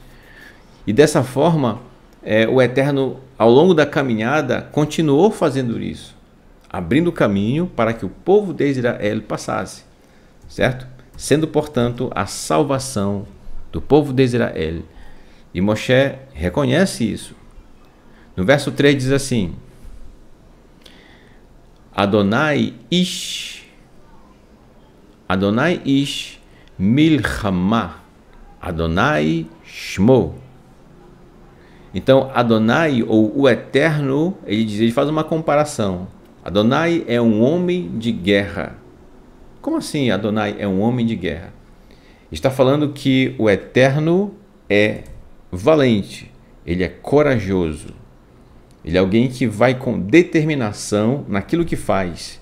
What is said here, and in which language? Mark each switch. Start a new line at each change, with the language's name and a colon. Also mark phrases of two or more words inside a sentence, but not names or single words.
Portuguese: E dessa forma, o Eterno, ao longo da caminhada, continuou fazendo isso, abrindo o caminho para que o povo de Israel passasse, certo? Sendo, portanto, a salvação do povo de Israel. E Moshe reconhece isso. No verso 3 diz assim:
Hebrew: ה' איש מלחמה ה' שמו.
Portuguese: Então, Adonai, ou o Eterno, ele faz uma comparação. Adonai é um homem de guerra. Como assim Adonai é um homem de guerra? Está falando que o Eterno é valente, ele é corajoso, ele é alguém que vai com determinação naquilo que faz.